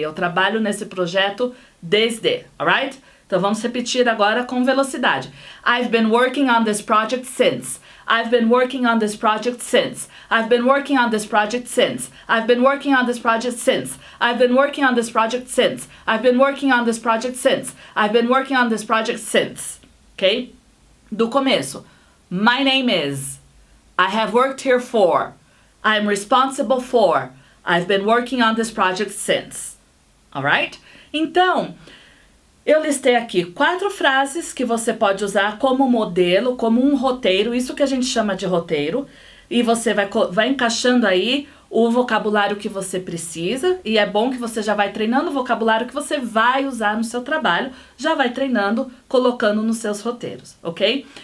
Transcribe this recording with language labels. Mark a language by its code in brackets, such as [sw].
[pt] Eu trabalho nesse projeto desde, alright? Então vamos repetir agora com velocidade. [en] I've been working on this project since. I've been working on this project since. I've been working on this project since. I've been working on this project since. I've been working on this project since. I've been working on this project since. I've been working on this project since. Ok? [pt] Do começo. [en] My name is. I have worked here for. I'm responsible for. I've been working on this project since. Alright? [pt] Então, eu listei aqui 4 frases que você pode usar como modelo, como um roteiro, isso que a gente chama de roteiro, e você vai encaixando aí o vocabulário que você precisa, e é bom que você já vai treinando o vocabulário que você vai usar no seu trabalho, já vai treinando, colocando nos seus roteiros, ok?